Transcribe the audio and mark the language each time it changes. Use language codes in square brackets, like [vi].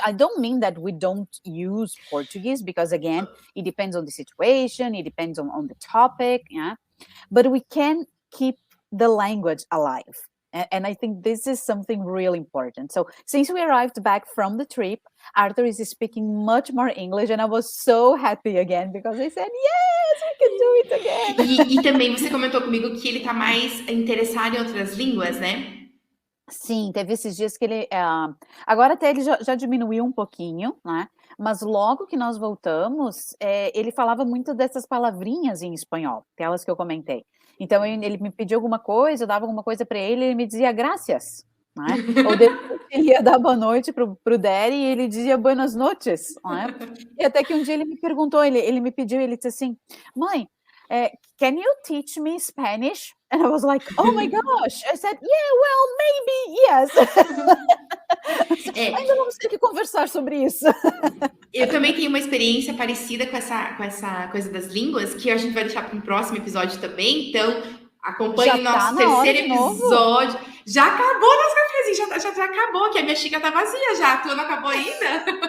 [en] I don't mean that we don't use Portuguese, because again, it depends on the situation, it depends on the topic, yeah. But we can keep the language alive. And I think this is something really important. So since we arrived back from the trip, Arthur is speaking much more English, and I was so happy again because I said, yes, we can do it again. [pt] E também você comentou comigo que ele tá mais interessado em outras línguas, né? Sim, teve esses dias que ele... agora até ele já diminuiu um pouquinho, né? Mas logo que nós voltamos, ele falava muito dessas palavrinhas em espanhol, aquelas que eu comentei. Então, ele me pediu alguma coisa, eu dava alguma coisa para ele, ele me dizia [es] gracias, [pt] né? Ou depois ele ia dar boa noite pro Daddy e ele dizia [es] buenas noches, [pt] né? E até que um dia ele me perguntou, ele me pediu, ele disse assim, mãe, [en] can you teach me Spanish? And I was like, oh my gosh. I said, yeah, well, maybe, yes. [pt] Ainda vamos ter que conversar sobre isso. Eu também tenho uma experiência parecida com essa coisa das línguas, que a gente vai deixar para um próximo episódio também. Então, acompanhe o nosso terceiro episódio. Já acabou nosso cafezinho, já acabou, que a minha xícara tá vazia já. A tua não acabou ainda?